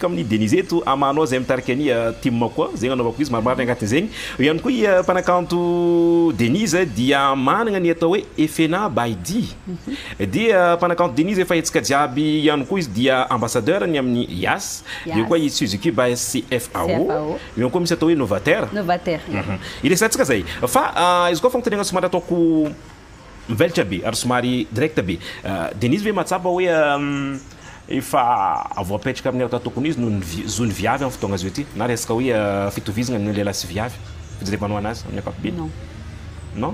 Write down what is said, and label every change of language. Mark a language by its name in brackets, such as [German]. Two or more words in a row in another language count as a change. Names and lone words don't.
[Malagasy] amin'ny Denise eto amanao zay mitarika ny team koa zegny anaovako izy maromaro agnatin' zegny ihany koa mpanakanto Denise dia managna ny atao hoe Efena Baidi dia mpanakanto Denise efa hetsika jiaby ihany koa izy dia ambassadeur ny amin'ny IAS io koa i Suzuki by CFAO io koa misy atao hoe novateur iresantsika zay fa izy koa fagnotaniagna somary ataoko mivelatra be ary somary direct be Denise ve matsapa hoe efa avoapetraka amin'ny raha tokony izy no zony viavy amin'ny fotoagna azy io ty na resaka hoe fitovizagna ny lehilahy sy viavy fijerevanao anazy amin'ny ankapobeny non